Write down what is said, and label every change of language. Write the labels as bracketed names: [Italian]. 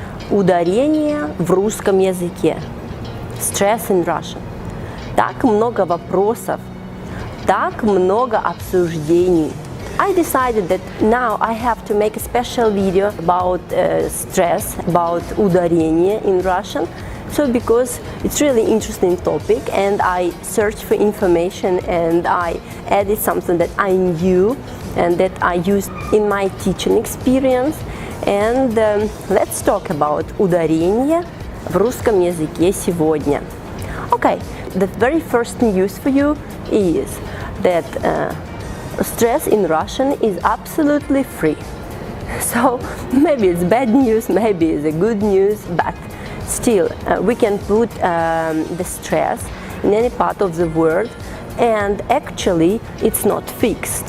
[Russian] Ударение в русском языке. [English] Stress in Russian. [Russian] Так много вопросов, так много обсуждений. [English] I decided that now I have to make a special video about stress, about ударение in Russian. So because it's really interesting topic, and I searched for information and I added something that I knew and that I used in my teaching experience. And let's talk about [Russian] ударение в русском языке сегодня. [English] Okay, the very first news for you is that stress in Russian is absolutely free. So maybe it's bad news, maybe it's a good news, but still we can put the stress in any part of the word, and actually it's not fixed.